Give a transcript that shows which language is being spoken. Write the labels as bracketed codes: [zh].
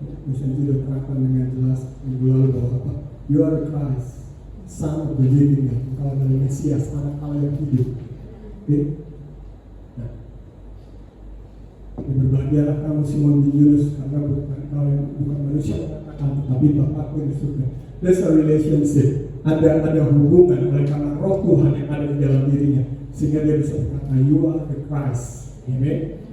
[id] Misalnya tidak terangkan dengan jelas minggu lalu bahwa apa? [en] You are the Christ, Son of the living God. [id] Engkau adalah Mesias, anak Allah yang hidup. Oke? Nah, berbahagialah kamu Simon bin Yunus, karena bukan manusia mengatakan, tetapi Bapakku yang di surga. [en] There's a relationship. [id] Ada hubungan oleh karena Roh Tuhan yang ada di dalam dirinya, sehingga dia bisa berkata, [en] you are the Christ. [id] Amen.